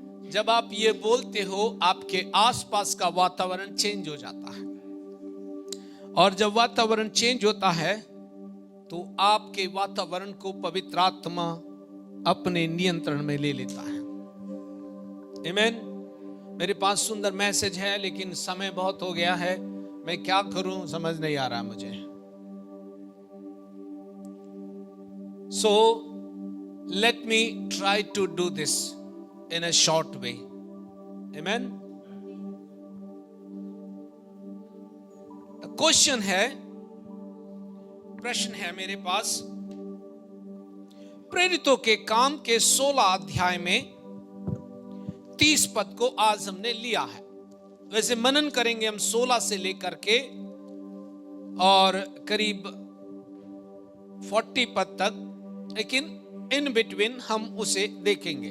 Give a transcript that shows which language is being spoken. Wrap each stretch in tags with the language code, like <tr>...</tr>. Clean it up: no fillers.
<hi>जब आप ये बोलते हो, आपके आसपास का वातावरण चेंज हो जाता है, और जब वातावरण चेंज होता है तो आपके वातावरण को पवित्र आत्मा अपने नियंत्रण में ले लेता है। आमीन। मेरे पास सुंदर मैसेज है, लेकिन समय बहुत हो गया है, मैं क्या करूं समझ नहीं आ रहा मुझे।</hi> <en>So let me try to do this in a short way. Amen.</en> <hi>Question है, प्रश्न है मेरे पास। प्रेरितों के काम के 16 अध्याय में 30 पद को आज हमने लिया है। वैसे मनन करेंगे हम 16 से लेकर के और करीब 40 पद तक, लेकिन इन बिटवीन हम उसे देखेंगे।</hi>